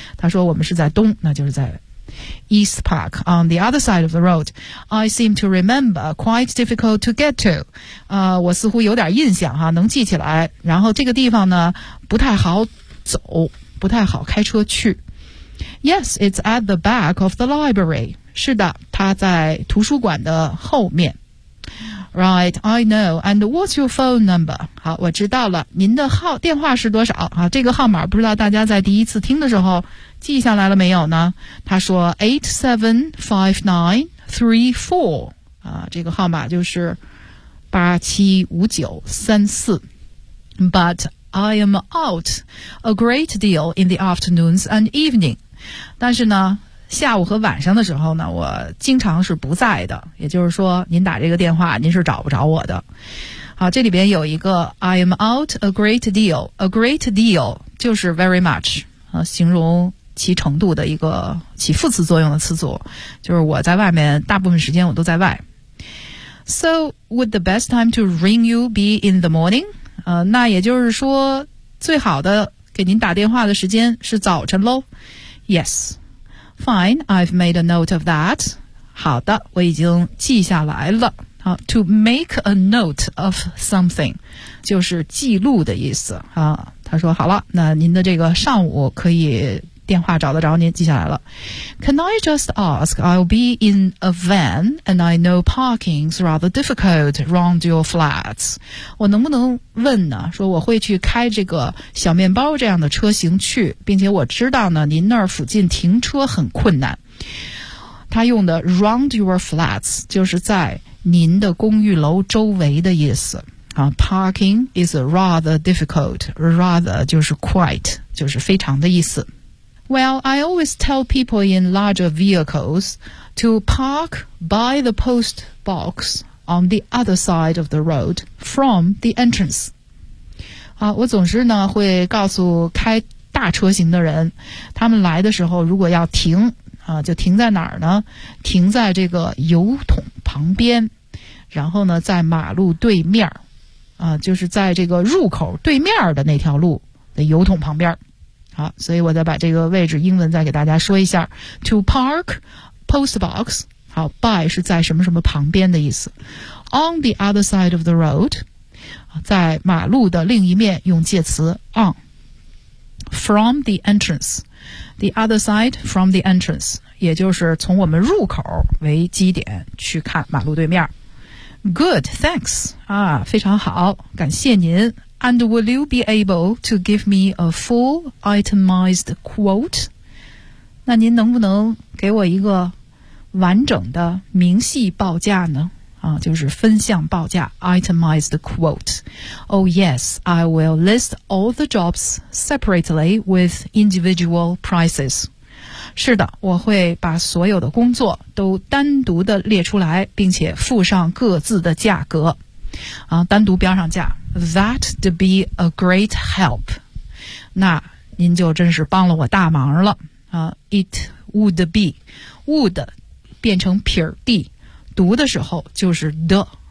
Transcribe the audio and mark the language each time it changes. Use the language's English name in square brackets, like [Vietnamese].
[Chinese] 他说我们是在东，那就是在 [English] East Park on the other side of the road. I seem to remember quite difficult to get to. [Chinese] 我似乎有点印象哈，能记起来。然后这个地方呢，不太好走，不太好开车去。 [English] Yes, it's at the back of the library. [Chinese] 是的，它在图书馆的后面。 [English] Right, I know. And what's your phone number? [Chinese] 好，我知道了。您的号电话是多少？啊，这个号码不知道大家在第一次听的时候记下来了没有呢？他说 875934 啊，这个号码就是875934。 [English] But I am out a great deal in the afternoons and evening. [Chinese] 但是呢，下午和晚上的时候呢，我经常是不在的，也就是说您打这个电话您是找不着我的。好，这里边有一个 [English] I am out a great deal. A great deal [Chinese] 就是 [English] very much、 [Chinese] 形容其程度的一个起副词作用的词组，就是我在外面大部分时间我都在外。 [English] So would the best time to ring you be in the morning? [Chinese] 那也就是说最好的给您打电话的时间是早晨咯。 [English] YesFine, I've made a note of that. [Chinese] 好的，我已经记下来了。好 , [English] to make a note of something, [Chinese] 就是记录的意思。啊，他说好了，那您的这个上午可以电话找得着您，记下来了。 [English] Can I just ask, I'll be in a van and I know parking's rather difficult around your flats. [Chinese] 我能不能问呢，说我会去开这个小面包这样的车型去，并且我知道呢您那儿附近停车很困难。他用的 [English] round your flats [Chinese] 就是在您的公寓楼周围的意思。啊、 [English] parking is rather difficult, [Chinese] rather 就是 quite, 就是非常的意思。 [English] Well, I always tell people in larger vehicles to park by the post box on the other side of the road from the entrance. [Chinese] 啊，我总是呢会告诉开大车型的人，他们来的时候如果要停，啊，就停在哪儿呢？停在这个油桶旁边，然后呢在马路对面，啊，就是在这个入口对面的那条路的油桶旁边。好，所以我再把这个位置英文再给大家说一下。 [English] To park post box, [Chinese] 好 by 是在什么什么旁边的意思。 [English] On the other side of the road, [Chinese] 在马路的另一面用介词 [English] on. From the entrance, the other side from the entrance, [Chinese] 也就是从我们入口为基点去看马路对面。 [English] Good, thanks, [Chinese] 啊，非常好，感谢您。 [English] And will you be able to give me a full itemized quote? [Chinese] 那您能不能给我一个完整的明细报价呢？啊，就是分项报价 , [English] itemized quote. Oh yes, I will list all the jobs separately with individual prices. [Chinese] 是的，我会把所有的工作都单独的列出来，并且附上各自的价格。啊，单独标上价。 [English] That'd be a great help. [Chinese] 那您就真是帮了我大忙了。 [English] It would be. [Chinese] Would 变成撇 d, 读的时候就是 the.